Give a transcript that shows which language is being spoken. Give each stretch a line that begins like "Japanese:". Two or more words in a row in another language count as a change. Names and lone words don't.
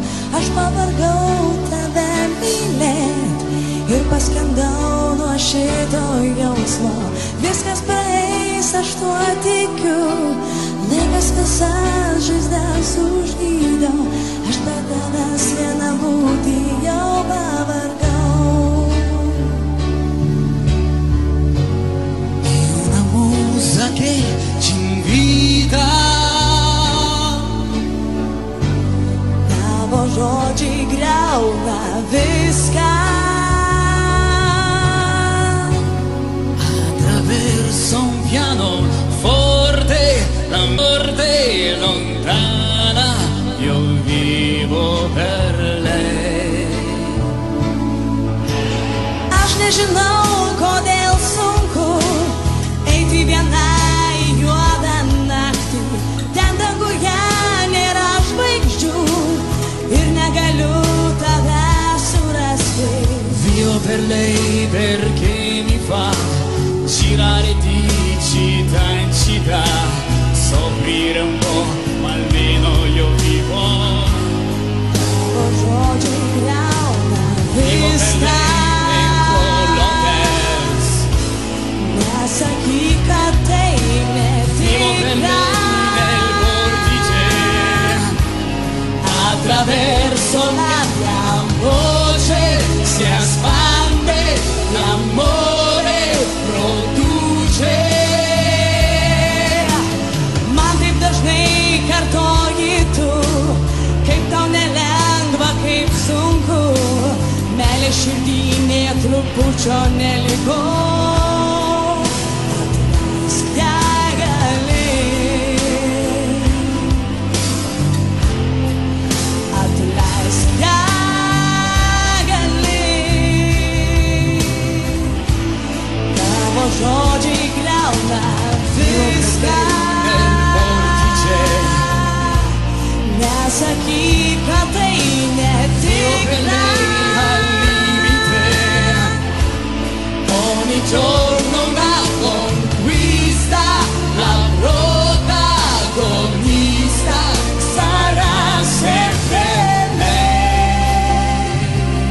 Lithuanian: Aš pavargau tave mylėt ir paskendau nuo šito jausmo. Viskas praeis, aš tuo tikiu, laikas visas žaizdas užgydo. Aš be tavęs viena būti jau pavargau.
Italian: E una musa che ci invita,
Lithuanian: tavo žodžiai griauna viską.
Italian: attraverso un piano forte, la morte lontana, io vivo per lei.
Lithuanian: Aš nežinau, kodėl sunku eiti vienai juodą naktį. Ten danguje nėra žvaigždžių ir negaliu tavęs surasti.
Italian: Vivo per lei perché mi fa girare di città in città, soffrire un po', ma almeno io vivo.
Lithuanian: Tavo žodžiai griauna
Italian: Vivo per
Lithuanian: viską.
Italian: lei dentro l'hotels.
Lithuanian: Nesakyk, kad tai
Italian: Vivo per
Lithuanian: netikra.
Italian: lei nel vortice, attraverso la mia voce si espande, l'amore produce.
Lithuanian: Man taip dažnai kartoji tu, kaip tau nelengva, kaip sunku. Meilė širdį nė trupučio neliko. Atleisk, jei gali. Atleisk, jei gali. Tavo žodžiai griauna viską.
Italian: Nel vortice,
Lithuanian: Nesakyk, kad tai
Italian: vivo per
Lithuanian: netikra.
Italian: lei al limite, ogni giorno una conquista, la protagonista sarà sempre lei.